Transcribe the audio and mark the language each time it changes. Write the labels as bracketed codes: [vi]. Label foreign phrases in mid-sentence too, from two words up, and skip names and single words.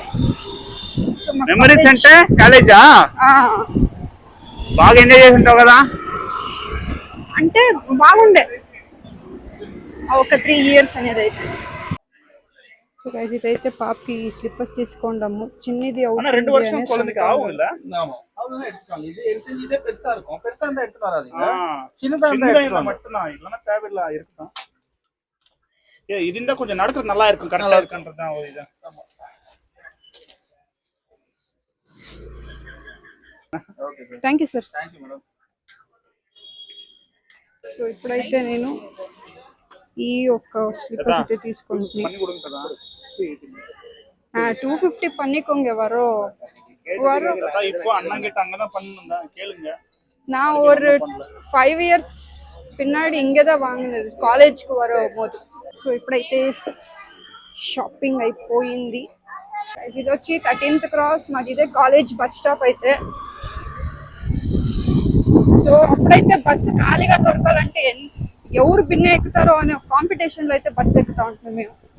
[te] సో మెమరీస్ అంటే కాలేజా బాగా ఎంజాయ్ చేసి ఉంటావు కదా? అంటే బాగుండే ఒక 3 years అనేది అయితే. [en] so guys [te] ఇదైతే పాపకి స్లిప్పర్స్ తీసుకుందాము. చిన్నది [ta] இதுந்தா கொஞ்சம் நடக்கிறது நல்லா இருக்கும், கரெக்டா இருக்குன்றது தான் இது. [en] thank you sir. [te] సో ఇప్పుడైతే నేను ఈ ఒక్క స్లిప్పర్స్ అయితే తీసుకుంటున్నాను. [ta] 250 பண்ணிக்கோங்க வரும். இப்போ அண்ணன் கிட்ட அங்கதான் பண்ணுங்க கேளுங்க. நான் ஒரு 5 years பின்னாடி இங்கே தான் வாங்கினது కాలేజ్కి வரும்போது. [te] సో ఇప్పుడైతే షాపింగ్ అయిపోయింది. ఇది వచ్చి 13th క్రాస్, మాది ఇదే [en] college bus stop [te] అయితే. సో అప్పుడైతే బస్సు ఖాళీగా దొరకాలంటే ఎవరు బిన్న ఎక్కుతారో అనే కాంపిటీషన్లో అయితే బస్సు ఎక్కుతా ఉంటాం మేము.